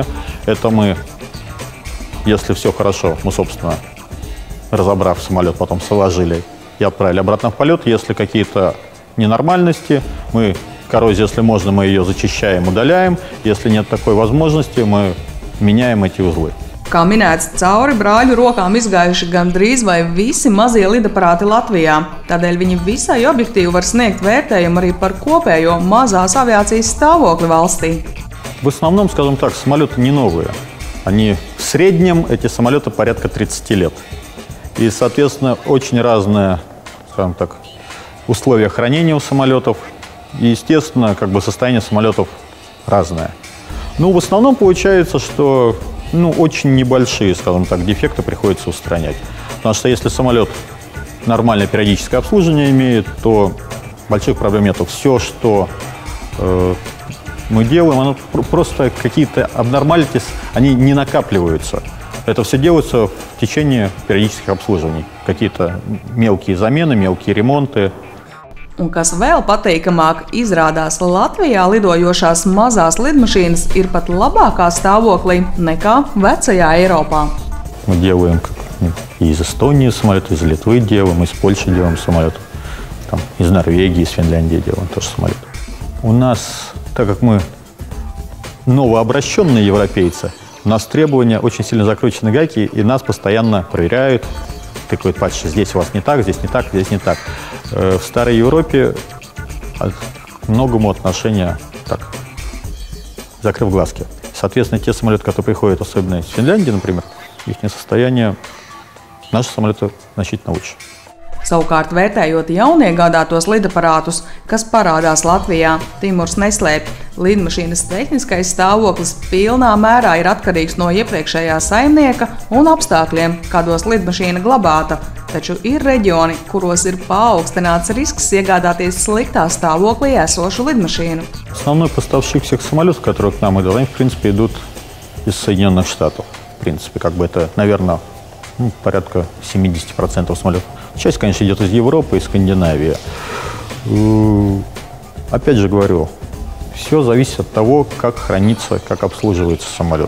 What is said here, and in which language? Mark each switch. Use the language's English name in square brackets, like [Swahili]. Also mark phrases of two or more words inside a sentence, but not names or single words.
[Russian] Это мы, если все хорошо, мы, собственно, разобрав самолет, потом сложили и отправили обратно в полет. Если какие-то ненормальности, мы коррозию, если можно, мы ее зачищаем, удаляем. Если нет такой возможности, мы меняем эти узлы. [Latvian] Kā minēts, cauri brāļu rokām izgājuši gandrīz vai visi mazie lidaparāti Latvijā. Tādēļ viņi visai objektīvi var sniegt vērtējumu arī par kopējo mazās aviācijas stāvokli valstī. [Russian] В основном, скажем так, самолеты не новые. Они в среднем, эти самолеты порядка 30 лет. И, соответственно, очень разные, скажем так, условия хранения у самолетов. И, естественно, как бы состояние самолетов разное. Ну, в основном получается, что очень небольшие, скажем так, дефекты приходится устранять. Потому что если самолет нормальное периодическое обслуживание имеет, то больших проблем нету. Все, что мы делаем, оно просто какие-то abnormalities, они не накапливаются. Это все делается в течение периодических обслуживаний. Какие-то мелкие замены, мелкие ремонты. [Latvian] Un kas vēl pateikamāk, izrādās Latvijā lidojošās mazās lidmašīnas ir pat labākā stāvoklī nekā vecajā Eiropā. [Russian] Мы делаем и из Эстонии самолеты, из Литвы делаем, из Польши делаем самолеты, там, из Норвегии, из Финляндии делаем тоже самолеты. У нас, так как мы новообращенные европейцы, у нас требования очень сильно закручены гайки, и нас постоянно проверяют, тыкают пальцы, здесь у вас не так, здесь не так, здесь не так. В старой Европе к многому отношения так, закрыв глазки. Соответственно, те самолеты, которые приходят, особенно из Финляндии, например, их состояние, наши самолеты значительно лучше. [Latvian] Savukārt, vērtējot jauniegādātos lidaparātus, kas parādās Latvijā, Timurs neslēpj, lidmašīnas tehniskais stāvoklis pilnā mērā ir atkarīgs no iepriekšējā saimnieka un apstākļiem, kādos lidmašīna glabāta. Taču ir reģioni, kuros ir paaugstināts risks iegādāties sliktā stāvoklī esošu lidmašīnu. [Russian] Основной поставщик всех самолетов, которые к нам идут, они, в принципе, идут из Соединенных Штатов. В принципе, как бы это, наверное, порядка 70% самолетов. Часть, конечно, идет из Европы, из Скандинавии. Опять же говорю, все зависит от того, как хранится, как обслуживается самолет.